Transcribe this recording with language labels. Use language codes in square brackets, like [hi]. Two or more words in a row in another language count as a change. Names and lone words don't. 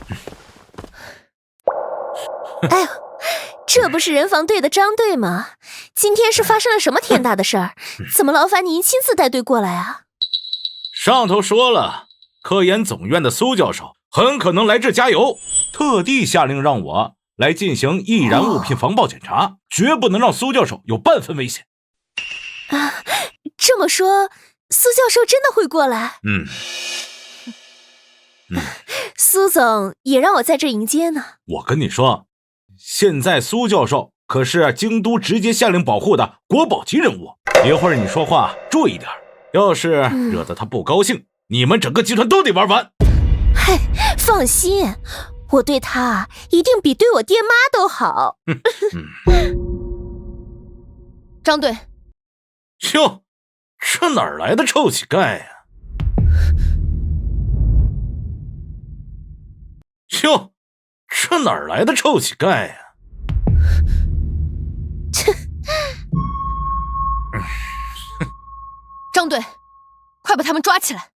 [zh] 哎呦，这不是人防队的张队吗？今天是发生了什么天大的事儿？怎么劳烦您亲自带队过来啊？上头说了，科研总院的蘇教授很可能来这加油，特地下令让我来进行易燃物品防爆检查，絕不能讓蘇教授有半分危險。這麼說，蘇教授真的會過來？蘇總也讓我在這迎接呢。我跟你說，現在蘇教授可是京都直接下令保護的國寶級人物，一會兒你說話注意點，要是惹得他不高興，你們整個集團都得玩完。嗨，放心，我對他一定比對我爹媽都好。張隊，喲，這哪兒來的臭乞丐呀？喲，這哪兒來的臭乞丐呀？張隊，快把他們抓起來！